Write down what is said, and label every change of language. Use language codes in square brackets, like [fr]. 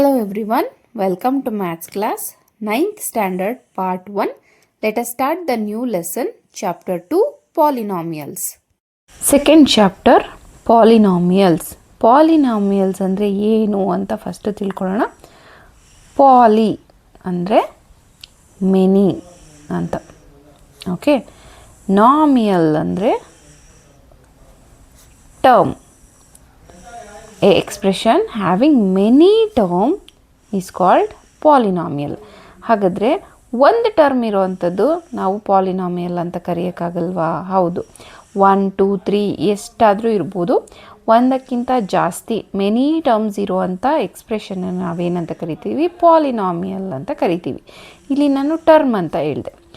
[en] everyone, welcome to Maths class, 9th standard part 1. Let us start the new lesson, chapter 2, Polynomials. Second chapter, Polynomials. [kn] Polynomials ಅಂದರೆ ಏನು ಅಂತ first ತಿಳ್ಕೊಳ್ಳೋಣ. ಪಾಲಿ ಅಂದರೆ many ಅಂತ. Okay, ನಾಮಿಯಲ್ ಅಂದರೆ term. [en] A expression having many term is called polynomial. [kn] ಹಾಗಾದರೆ ಒಂದು term ಇರೋವಂಥದ್ದು ನಾವು ಪಾಲಿನಾಮಿಯಲ್ ಅಂತ ಕರೆಯೋಕ್ಕಾಗಲ್ವಾ? ಹೌದು, 1 2 3 ಎಷ್ಟಾದರೂ ಇರ್ಬೋದು. ಒಂದಕ್ಕಿಂತ ಜಾಸ್ತಿ ಮೆನಿ ಟರ್ಮ್ಸ್ ಇರುವಂಥ ಎಕ್ಸ್ಪ್ರೆಷನ್ ನಾವೇನಂತ ಕರಿತೀವಿ? ಪಾಲಿನಾಮಿಯಲ್ ಅಂತ ಕರಿತೀವಿ. ಇಲ್ಲಿ ನಾನು ಟರ್ಮ್ ಅಂತ ಹೇಳಿದೆ.